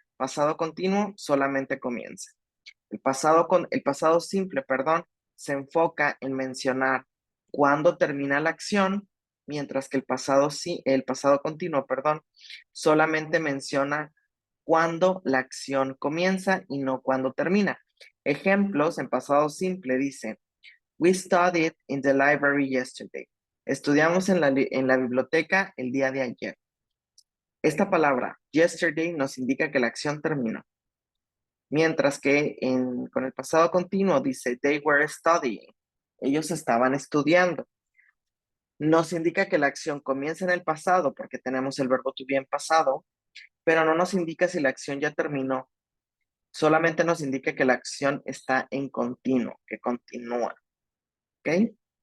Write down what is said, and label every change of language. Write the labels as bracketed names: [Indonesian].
[Spanish] Pasado continuo solamente comienza. El pasado simple, perdón, se enfoca en mencionar cuándo termina la acción, mientras que el pasado continuo, perdón, solamente menciona cuándo la acción comienza y no cuándo termina. Ejemplos en pasado simple dice, [English] we studied in the library yesterday. [Spanish] Estudiamos en la biblioteca el día de ayer. Esta palabra, yesterday, nos indica que la acción terminó. Mientras que con el pasado continuo dice, [English] they were studying. [Spanish] Ellos estaban estudiando. Nos indica que la acción comienza en el pasado porque tenemos el verbo to be en pasado, pero no nos indica si la acción ya terminó. Solamente nos indica que la acción está en continuo, que continúa. ¿Ok?